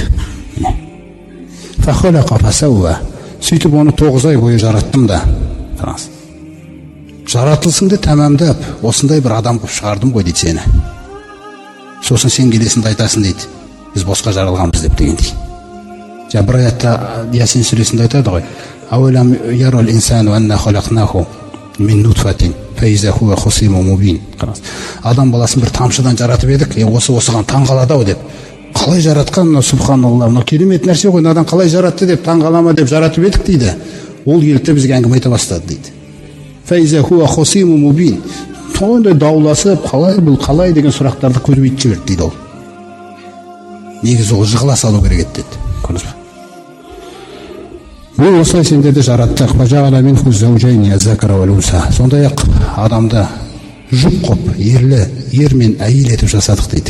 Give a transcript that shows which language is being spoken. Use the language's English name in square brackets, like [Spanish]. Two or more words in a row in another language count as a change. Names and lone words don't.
[Arabic] فخلق فسوى, [Kazakh] сөйтіп оны 9 ай бойы жараттым да. Жаратылысыңды тәмамдап, осындай бір адам қылып шығардым ғой дейді сені. Сосын сен келесіңді айтасың дейді, біз босқа жаралғанбыз деп дегендей. Бір аятта Ясин сүресінде айтады ғой, [Arabic] أولم ير الإنسان أنا خلقناه من نطفة فإذا هو خصيم مبين. [Kazakh] Адам баласын бір тамшыдан жаратып едік, осыған таң қалады ау деп. Қалай жаратқан, субханалла, мына керемет нәрсе ғой, надан қалай жаратты деп таң қалама деп жаратып едік дейді. Ол келді бізге әңгіме айта бастады дейді. [Arabic] فإذا هو خصيم مبين. [Kazakh] Сондай дауласып, қалай бұл қалай деген сұрақтарды көбейтіп жіберді дейді ол. Негізі ол жығыла салу керек еді деді. Көрдіңіз бе? Бұл осылай сендерді жараттық. Сондай-ақ адамды жұп қоп, ер мен әйел етіп жасадық дейді.